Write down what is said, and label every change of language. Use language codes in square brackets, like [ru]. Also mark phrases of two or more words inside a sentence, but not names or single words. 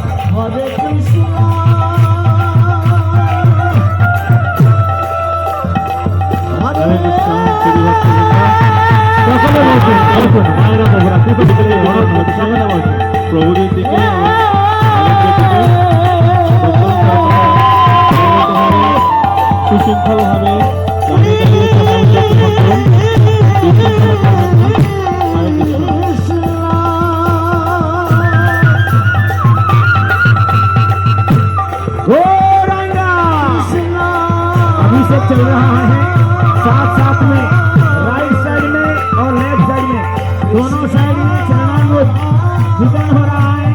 [bn] हरे कृष्ण हरे कृष्ण श्री भक्ति সকলে বলছেন আসুন মায়েরা বাবুরা কিছু দিকে অনুরোধ করছি সকলে বলছেন প্রভুদের দিকে সুশৃঙ্খলভাবে দাঁড়িয়ে দাঁড়িয়ে চলাচল করুন বিশৃঙ্খলা করবেন না। হরে কৃষ্ণ [hi] अभिषेक चल रहा है साथ साथ में [en] right side [hi] में और [en] left side [hi] में दोनों साइड में चरणामृत वितरण हो रहा है।